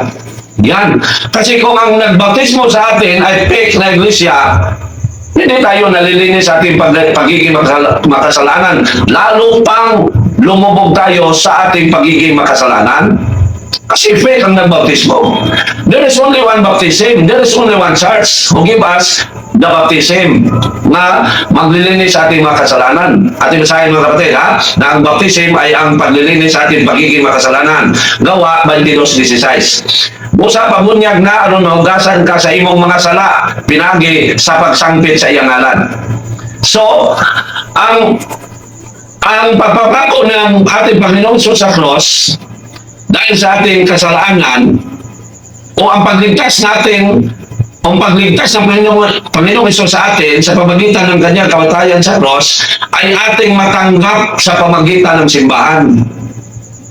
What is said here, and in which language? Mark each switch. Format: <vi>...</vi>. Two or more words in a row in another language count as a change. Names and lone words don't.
<tl>Yan. Kasi kung ang nagbautismo sa atin ay fake na iglesia, hindi tayo nalilinis sa ating pagiging makasalanan. Lalo pang lumubog tayo sa ating pagiging makasalanan. Kasi fake ang nagbautismo.</tl> <en>There is only one baptism. There is only one church who give us the baptism</en> <tl>na maglilinis sa ating mga kasalanan. Ating basahin mga kapatid, na ang baptism ay ang paglilinis sa ating pagiging makasalanan. Gawa 22:16.</tl> <ceb>Busa pabunyag na aron mahugasan ka sa imong mga sala, pinagi sa pagsangpit sa iyang ngalan.</ceb> <tl>So, ang pagpapako ng ating Panginoong Hesus sa cross dahil sa ating kasalanan o ang pagligtas natin, ang pagligtas ng Panginoong Hesus sa atin sa pamagitan ng kanyang kamatayan sa cross ay ating matanggap sa pamagitan ng simbahan.</tl>